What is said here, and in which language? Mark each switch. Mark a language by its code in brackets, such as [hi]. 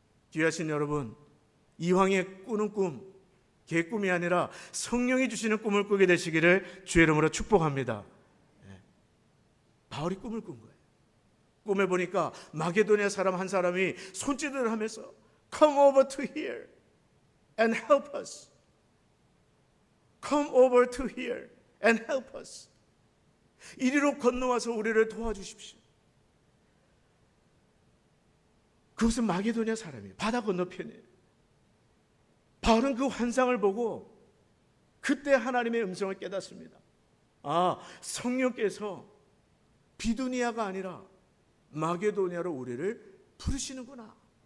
[ko] 귀하신 여러분, 이왕에 꾸는 꿈, 개꿈이 아니라 성령이 주시는 꿈을 꾸게 되시기를 주의 이름으로 축복합니다. 바울이 꿈을 꾼 거예요. 꿈에 보니까 마게도냐 사람 한 사람이 손짓을 하면서 Come over to here and help us. [en] Come over to here and help us. [ko] 이리로 건너와서 우리를 도와주십시오. 그것은 마게도냐 사람이에요. 바다 건너편이에요. 바울은 그 환상을 보고 그때 하나님의 음성을 깨닫습니다. 아, 성령께서 비두니아가 아니라 마게도냐로 우리를 부르시는구나.